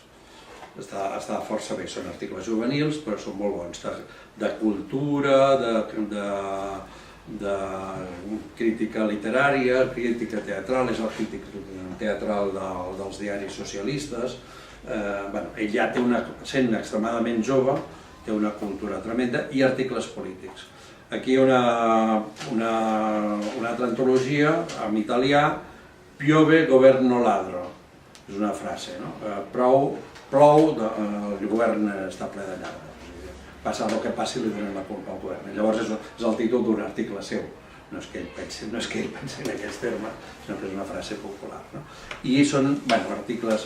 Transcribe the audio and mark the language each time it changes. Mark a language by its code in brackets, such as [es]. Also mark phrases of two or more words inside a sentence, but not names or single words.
[ca] Està força bé, són articles juvenils, però són molt bons, de cultura, de crítica literària, crítica teatral, és el crític teatral dels diaris socialistes. Ell ja sent extremadament jove, té una cultura tremenda i articles polítics. Aquí hi ha una altra antologia en italià, [it] Piove, governo ladro, [ca] és una frase, plou, el govern està ple de lladres. Passa el que passi, li donen la culpa al govern. Llavors és el títol d'un article seu. No és que ell pensi en aquests termes, sinó que és una frase popular. I són articles...